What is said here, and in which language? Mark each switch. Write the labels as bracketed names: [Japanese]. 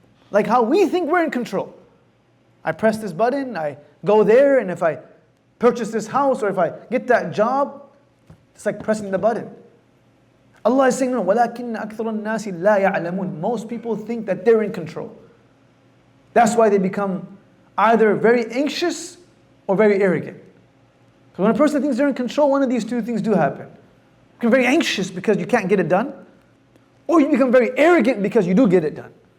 [English] Like how we think we're in control. I press this button, I go there, and if I purchase this house or if I get that job, it's like pressing the button. Allah is saying, no, [Arabic] وَلَكِنَّ أَكْثَرَ النَّاسِ لَا يَعْلَمُونَ. [English] Most people think that they're in control. That's why they become either very anxious or very arrogant. So when a person thinks they're in control, one of these two things do happen. You become very anxious because you can't get it done, or you become very arrogant because you do get it done.